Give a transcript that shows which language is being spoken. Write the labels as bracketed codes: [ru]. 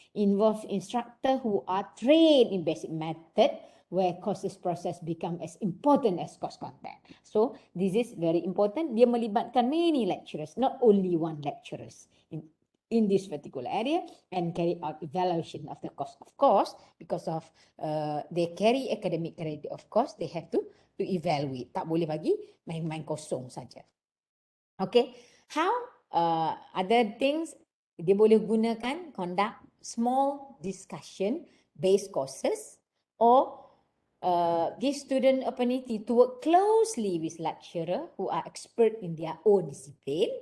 [en] Involve instructor who are trained in basic method where courses process become as important as course content. So this is very important. Dia melibatkan many lecturers, not only one lecturers in this particular area, and carry out evaluation of the course. Of course, because of they carry academic credit, of course, they have to evaluate. [ms] Tak boleh bagi main-main kosong saja. [en] Okay, how other things dia boleh gunakan conduct small discussion based courses or give student opportunity to work closely with lecturer who are expert in their own discipline.